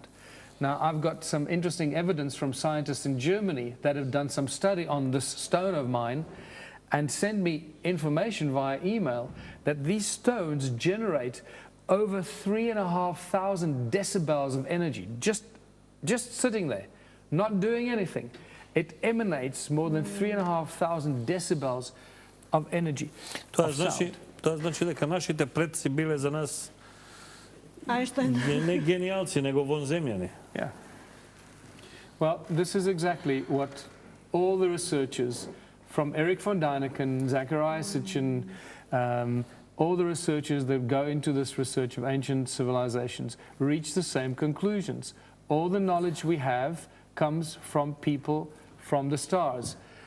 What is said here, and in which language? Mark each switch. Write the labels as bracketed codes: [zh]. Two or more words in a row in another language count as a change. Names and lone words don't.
[en] Now, I've got some interesting evidence from scientists in Germany that have done some study on this stone of mine, and send me information via email that these stones generate over 3,500 decibels of energy, just sitting there, not doing anything. It emanates more than 3,500 decibels of energy. [mk] Това значи дека нашите предци биле за нас не гениалци, него вонземјани. [en] Yeah. Well, this is exactly what all the researchers from Eric von Däniken, Zachariah Sitchin, all the researchers that go into this research of ancient civilizations reach the same conclusions. All the knowledge we have comes from people from the stars.